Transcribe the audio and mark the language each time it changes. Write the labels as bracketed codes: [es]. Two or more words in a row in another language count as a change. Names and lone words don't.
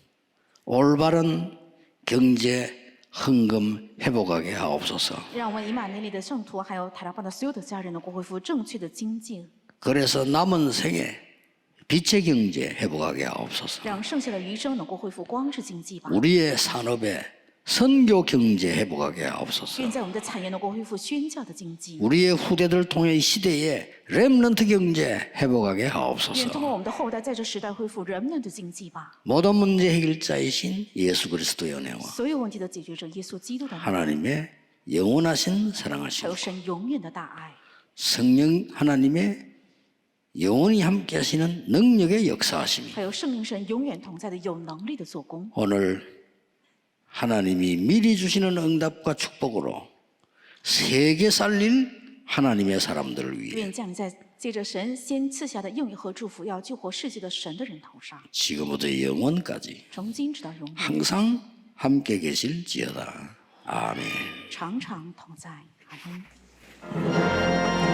[ko] 올바른 경제 헌금 회복하게 하옵소서. [zh] 让我们以马内利的圣徒，还有塔拉邦的所有的家人能够恢复正确的经济， [ko] 그래서 남은 생에 빛의 경제 회복하게 하옵소서. [zh] 让剩下的余生能够恢复光之经济吧。 [ko] 우리의 산업에 선교 경제 회복하게 하옵소서. [zh] 愿在我们的产业能够恢复宣教的经济， [ko] 우리의 후대들 통해 이 시대에 렘넌트 경제 회복하게 [zh] 愿通 [ko] 하옵소서. [zh] 过我们的后代在这时代恢复人们的经济吧。 [ko] 모든 문제 해결자이신 예수 그리스도의 은혜와 [zh] 所有问题的解决者耶稣基督的爱， [ko] 하나님의 영원하신 [zh] 还 [ko] 사랑하시고 [zh] 有神永远的大爱， [ko] 성령 하나님의 영원히 함께 하시는 능력의 역사하심이 [zh] 还有圣灵神永远同在的有能力的做工。 [ko] 오늘 하나님이 미리 주시는 응답과 축복으로 세계 살릴 하나님의 사람들을 위해 [zh] 愿降临在借着神先赐下的应许和祝福，要救活世界的神的人头上， [ko] 지금부터 영원까지 [zh] 从今直到永远， [ko] 항상 함께 계실지어다. 아멘. [zh] 常常同在。阿门。